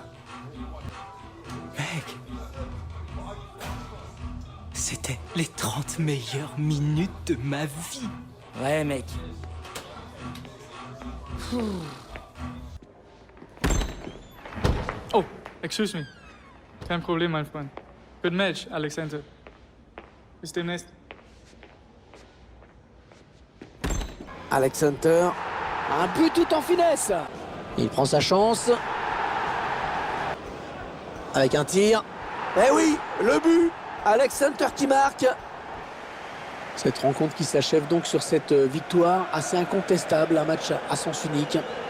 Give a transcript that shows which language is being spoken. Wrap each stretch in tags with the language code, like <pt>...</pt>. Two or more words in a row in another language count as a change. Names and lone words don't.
<fr>Mec, c'était les 30 meilleures minutes de ma vie. Ouais, mec.</fr> <en>Oh, excuse me.</en> <de>Kein Problem, mein Freund.</de> <en>Good match, Alexander.</en> <de>Bis demnächst.</de> <fr>Alex Hunter. Un but tout en finesse. Il prend sa chance. Avec un tir. Eh oui, le but. Alex Hunter qui marque. Cette rencontre qui s'achève donc sur cette victoire assez incontestable. Un match à sens unique.</fr>